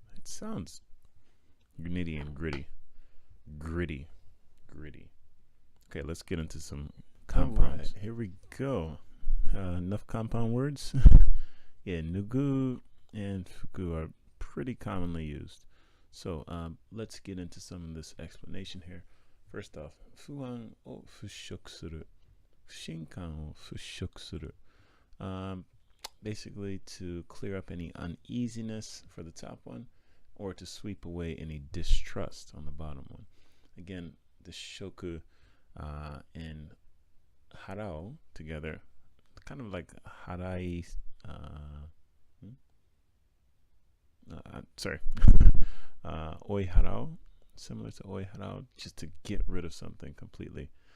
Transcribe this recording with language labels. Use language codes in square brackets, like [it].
[en] It sounds nitty and gritty. Gritty. Okay, let's get into some compounds. Right, here we go. Enough compound words. Yeah, nugu and fuku are pretty commonly used. So let's get into some of this explanation here. [ja] First off, 不安を払拭する、不信感を払拭する. [en] Basically to clear up any uneasiness for the top one, or to sweep away any distrust on the bottom one. Again, the shoku and harao together, kind of like harai, oi harao, similar to oi harao, just to get rid of something completely.